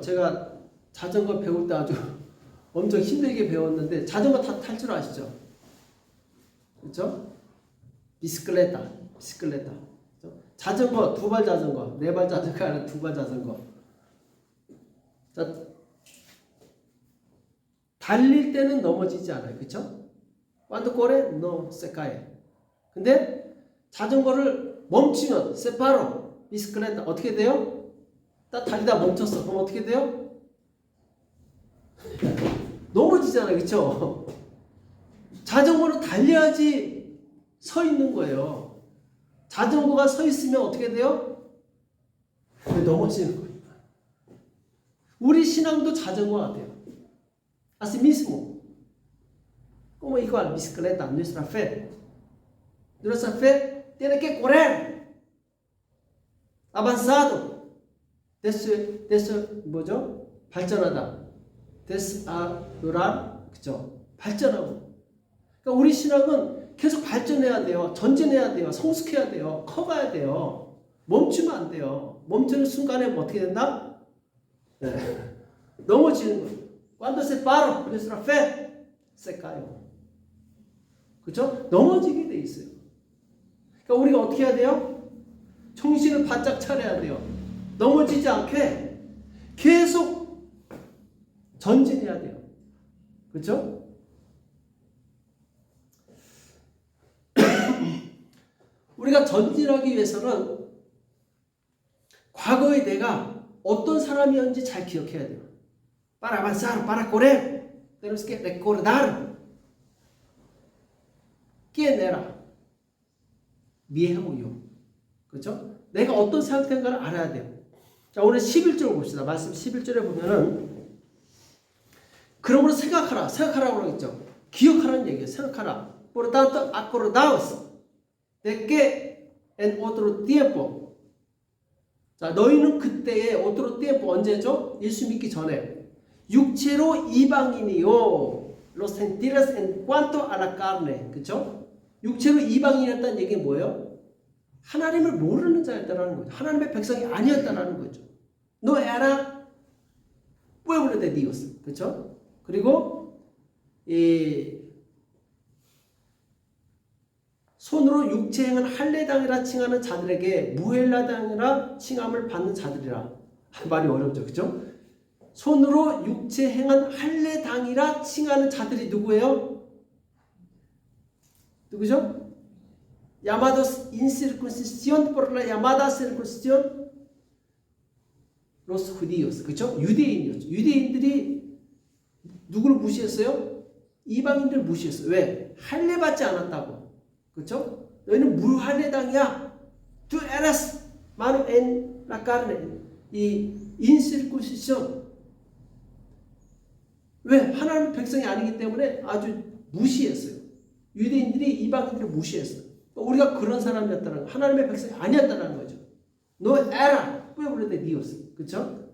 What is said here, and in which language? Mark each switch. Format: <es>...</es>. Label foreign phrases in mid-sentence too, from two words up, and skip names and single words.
<ko>제가 자전거 배울 때 아주 엄청 힘들게 배웠는데 자전거 탈 줄 아시죠? 그죠? 비스클레타. 그죠? 자전거, 두발 자전거, 네발 자전거 아니라 두발 자전거. 자, 달릴 때는 넘어지지 않아요. 그쵸?</ko> <es>Cuando corre, no se cae.</es> <ko>근데 자전거를 멈추면, separo, 비스클레타 어떻게 돼요? 딱 달리다 멈췄어. 그럼 어떻게 돼요? 넘어지잖아요. 그쵸? 자전거는 달려야지 서 있는 거예요. 자전거가 서 있으면 어떻게 돼요? 넘어지는 거예요. 우리 신앙도 자전거 같아요.</ko> <es>Así mismo. Como igual, bicicleta, nuestra fe. Nuestra fe tiene que correr. Avanzado.</es> <ko>뭐죠? 발전하다.</ko> <es>desarrollar.</es> <ko>그죠? 발전하고. 그러니까 우리 신앙은 계속 발전해야 돼요. 전진해야 돼요. 성숙해야 돼요. 커가야 돼요. 멈추면 안 돼요. 멈추는 순간에 어떻게 된다? 네. 넘어지는 거예요.</ko> <es>Cuando se para nuestra fe, se cae.</es> <ko>그렇죠? 넘어지게 돼 있어요. 그러니까 우리가 어떻게 해야 돼요? 정신을 바짝 차려야 돼요. 넘어지지 않게 계속 전진해야 돼요. 그렇죠? 우리가 전진하기 위해서는 과거의 내가 어떤 사람이었는지 잘 기억해야 돼요.</ko> <es>Para avanzar, para correr, tenemos que recordar quién era.</es> <ko>미해오요. 그렇죠? 내가 어떤 상태인가를 알아야 돼요. 자, 오늘 11절 봅시다. 말씀 11절에 보면은 그러므로 생각하라고 그러겠죠. 기억하라는 얘기예요. 생각하라.</ko> <es>Por tanto, acordaos de que en otro tiempo.</es> <ko>자, 너희는 그때에</ko> <es>otro tiempo</es> <ko>언제죠? 예수 믿기 전에 육체로 이방인이요.</ko> <es>Los gentiles en cuanto a la carne.</es> <ko>그렇죠? 육체로 이방인이었다는 얘기는 뭐예요? 하나님을 모르는 자였다라는 거죠. 하나님의 백성이 아니었다라는 거죠.</ko> <es>No era pueblo de Dios.</es> <ko>그렇죠? 그리고 이 손으로 육체 행한 할례당이라 칭하는 자들에게 무헬라당이라 칭함을 받는 자들이라. 말이 어렵죠. 그렇죠? 손으로 육체 행한 할례당이라 칭하는 자들이 누구예요? 누구죠?</ko> <es>llamados incircuncisión por la llamada circuncisión los judíos.</es> <ko>그렇죠? 유대인이었죠. 유대인들이 누구를 무시했어요? 이방인들 무시했어요. 왜? 할례 받지 않았다고. 그렇죠? 너희는 무할례당이야.</ko> <es>Tú eres mano en la carne.</es> <ko>이 incircuncisión. 왜? 하나님의 백성이 아니기 때문에 아주 무시했어요. 유대인들이 이방인들을 무시했어요. 우리가 그런 사람이었다는 거, 하나님의 백성이 아니었다는 거죠.</ko> <es>No era pueblo de Dios.</es> <ko>그렇죠?</ko>